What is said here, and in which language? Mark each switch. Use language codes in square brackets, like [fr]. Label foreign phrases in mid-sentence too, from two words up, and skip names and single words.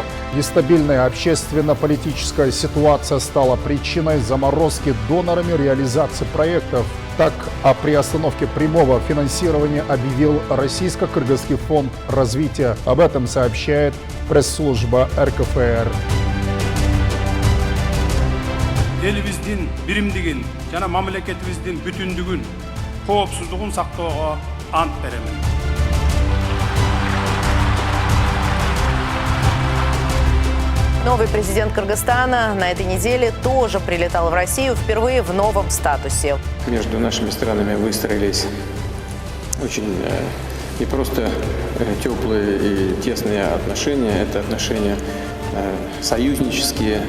[ru] Нестабильная общественно-политическая ситуация стала причиной заморозки донорами реализации проектов. Так, о приостановке прямого финансирования объявил Российско-Кыргызский фонд развития. Об этом сообщает пресс-служба РКФР. [ky] Элибиздин биримдигин жана мамлекетибиздин бүтүндүгүн, коопсуздугун сактоого ант беремин. [ru] Новый президент Кыргызстана на этой неделе тоже прилетал в Россию впервые в новом статусе. Между нашими странами выстроились очень не просто теплые и тесные отношения, это отношения союзнические.